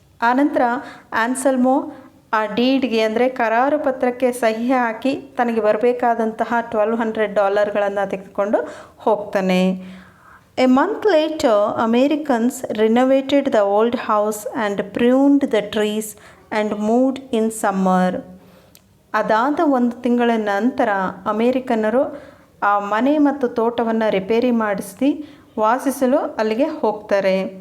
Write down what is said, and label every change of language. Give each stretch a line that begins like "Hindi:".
Kannada: ಆನಂತರ ಆನ್ಸಲ್ಮೋ ಆ ಡೀಡ್ಗೆ ಅಂದರೆ ಕರಾರು ಪತ್ರಕ್ಕೆ ಸಹಿ ಹಾಕಿ ತನಗೆ ಬರಬೇಕಾದಂತಹ $1,200 ತೆಗೆದುಕೊಂಡು ಹೋಗ್ತಾನೆ.
English: A month later, Americans renovated the old house and pruned the trees and moved in summer.
Kannada: ಅದಾದ 1 ತಿಂಗಳ ನಂತರ ಅಮೇರಿಕನ್ನರು ಆ ಮನೆ ಮತ್ತು ತೋಟವನ್ನು ರಿಪೇರಿ ಮಾಡಿಸಿ ವಾಸಿಸಲು ಅಲ್ಲಿಗೆ ಹೋಗ್ತಾರೆ.